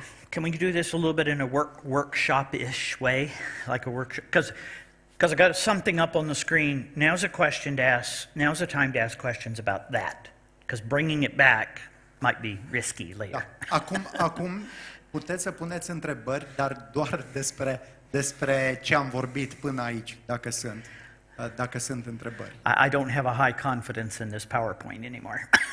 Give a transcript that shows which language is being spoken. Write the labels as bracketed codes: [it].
[en] Can we do this a little bit in a workshop-ish way, like a workshop? Because I got something up on the screen. Now's a question to ask. Now's a time to ask questions about that. Because bringing it back might be risky later. [ro] Da. Acum puteți să puneți întrebări, dar doar despre ce am vorbit până aici, dacă sunt întrebări. [en] I don't have a high confidence in this PowerPoint anymore.